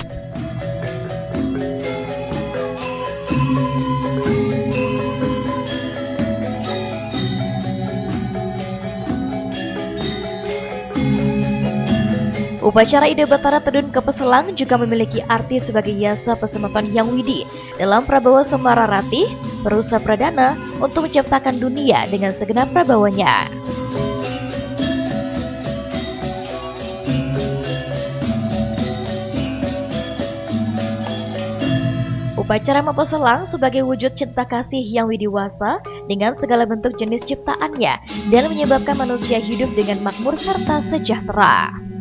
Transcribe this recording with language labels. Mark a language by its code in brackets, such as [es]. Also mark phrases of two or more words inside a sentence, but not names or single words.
[id] Upacara Ide Betara Terjun ke Peselang juga memiliki arti sebagai yasa Pasemeton Hyang Widi dalam Prabawa Semara Ratih, Perusa Pradana untuk menciptakan dunia dengan segenap prabawanya. Upacara Mempeselang sebagai wujud cinta kasih yang widiwasa dengan segala bentuk jenis ciptaannya dan menyebabkan manusia hidup dengan makmur serta sejahtera.